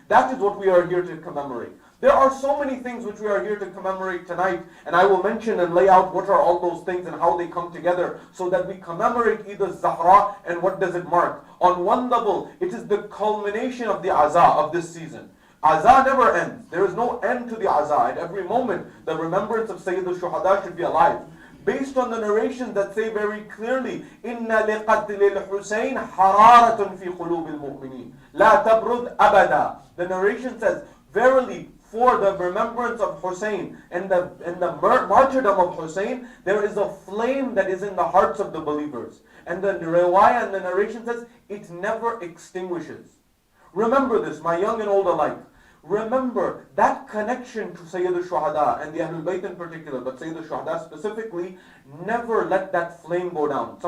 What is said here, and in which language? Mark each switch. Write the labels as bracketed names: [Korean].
[English] That is what we are here to commemorate. There are so many things which we are here to commemorate tonight, and I will mention and lay out what are all those things and how they come together so that we commemorate Eid-e-Zehra. And what does it mark? On one level, it is the culmination of the Azah of this season. Azah never ends. There is no end to the Azah. At every moment, the remembrance of Sayyid al-Shuhada should be alive. Based on the narrations that say very clearly, [Arabic] إِنَّ لِقَتْلِ الْحُسَيْنِ حَرَارَةٌ فِي قُلُوبِ الْمُؤْمِنِينَ لَا تَبْرُدْ أَبَدًا. [English] The narration says, verily, for the remembrance of Hussein and the martyrdom of Hussein, there is a flame that is in the hearts of the believers. And the riwayah and the narration says, it never extinguishes. Remember this, my young and old alike. Remember that connection to Sayyid al-Shuhada and the Ahlul Bayt in particular, but Sayyid al-Shuhada specifically, never let that flame go down.